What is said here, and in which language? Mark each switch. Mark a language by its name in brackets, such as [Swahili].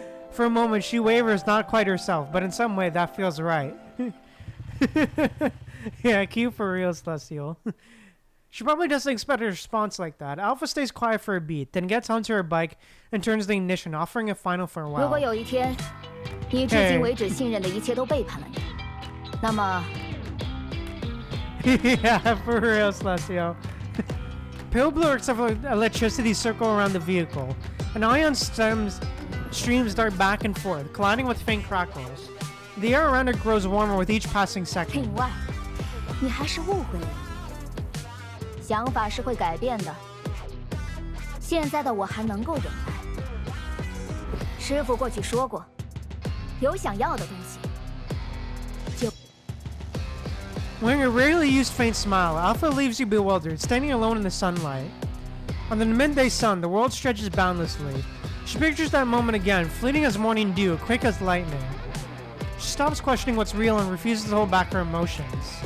[English] For a moment, she wavers, not quite herself, but in some way that feels right. Yeah, cute for real, Celestial. She probably doesn't expect a response like that. Alpha stays quiet for a beat, then gets onto her bike and turns the ignition, offering a final [Chinese] 如 [English] farewell. [Chinese] 果有一天，你至今为止信任的一切都背叛了你，那么 [English] Yeah, for real, Celestial. Pale blue arcs of electricity circle around the vehicle, and ion streams dart back and forth, colliding with faint crackles. The air around it grows warmer with each passing second. [Chinese] 另外，你还是误会了你。想法是会改变的。现在的我还能够忍耐。师傅过去说过，有想要的东西，就 [English] Wearing a rarely used faint smile, Alpha leaves you bewildered, standing alone in the sunlight. Under the midday sun, the world stretches boundlessly. She pictures that moment again, fleeting as morning dew, quick as lightning. She stops questioning what's real and refuses to hold back her emotions.